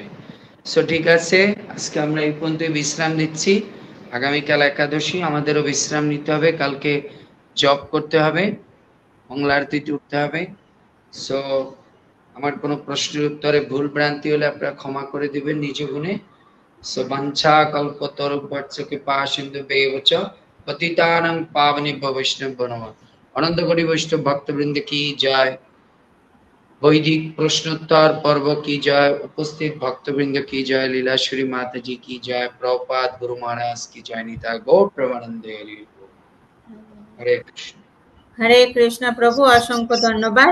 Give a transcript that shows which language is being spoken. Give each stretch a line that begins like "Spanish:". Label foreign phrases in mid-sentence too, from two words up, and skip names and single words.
Bangla: সো ঠিক আছে, আজকে আমরা এই পর্যন্ত বিশ্রাম নিচ্ছি। আগামীকাল একাদশী, আমাদেরও বিশ্রাম নিতে হবে, কালকে জব করতে হবে, মঙ্গলা আরতিতে উঠতে হবে। সো আমার কোনো প্রশ্নের উত্তরে ভুল ভ্রান্তি হলে আপনারা ক্ষমা করে দিবেন নিজ গুণে।
Sanskrit: সো বাঞ্ছা কল্পতরুভ্যশ্চ কৃপা সিন্ধুভ্যেব চ পতিতানাং পাবনেভ্যো বৈষ্ণবেভ্যো নমঃ।
Bangla: অনন্ত কোটি বৈষ্ণব ভক্তবৃন্দ কি জয়, বৈদিক প্রশ্নোত্তর পর্ব কি জয়, উপস্থিত ভক্তবৃন্দ কি জয়, লীলাশ্বরী মাতাজি কি জয়, প্রভুপাদ গুরু মহারাজ কি জয়, নিতাই গৌর প্রেমানন্দে। হরে কৃষ্ণ। হরে কৃষ্ণ। প্রভু অসংখ্য ধন্যবাদ।